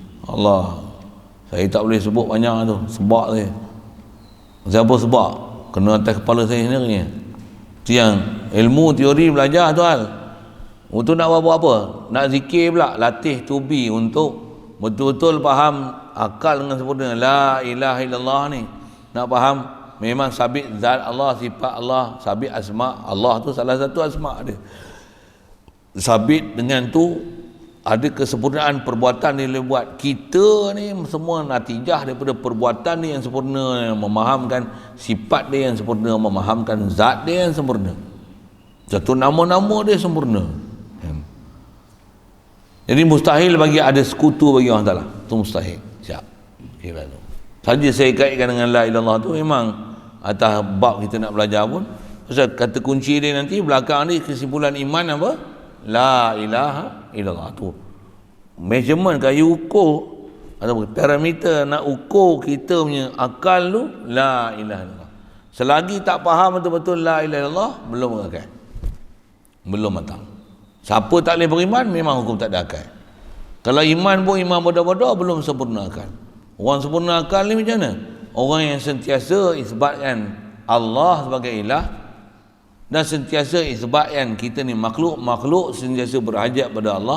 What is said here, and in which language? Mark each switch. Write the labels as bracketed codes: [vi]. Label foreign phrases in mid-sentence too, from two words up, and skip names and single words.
[ms] Allah, saya tak boleh sebut banyak tu sebab saya. Siapa sebab? Kena atas kepala saya sendiri. Itu yang ilmu teori belajar tu hal. Untuk nak buat apa? Nak zikir pula, latih tubi untuk betul-betul faham akal dengan sempurna. [ar] لا إله إلا الله ni. [ms] Nak faham memang sabit zat Allah, sifat Allah, sabit asma Allah tu salah satu asma dia. Sabit dengan tu ada kesempurnaan perbuatan yang dia buat. Kita ni semua natijah daripada perbuatan dia yang sempurna, yang memahamkan sifat dia yang sempurna, memahamkan zat dia yang sempurna. Satu nama-nama dia sempurna. Jadi mustahil bagi ada sekutu bagi [ar] الله تعالى. [ms] Itu mustahil. Siap. Kira tu. Saja saya kaitkan dengan [ar] لا إلا الله [ms] tu memang atas bab kita nak belajar pun. Pasal kata kunci dia nanti belakang ni kesimpulan iman apa? [ar] لا إله إلا الله [ms] tu. Measurement kayu ukur atau parameter nak ukur kita punya akal tu [ar] لا إله إلا الله. [ms] Selagi tak faham betul-betul [ar] لا إله إلا الله, [ms] belum akal. Belum matang. Siapa tak boleh beriman memang hukum tak ada akal. Kalau iman pun iman bodoh-bodoh belum sempurna akal. Orang sempurna akal ni macam mana? Orang yang sentiasa isbatkan Allah sebagai ilah dan sentiasa isbatkan kita ni makhluk sentiasa berhajat pada Allah.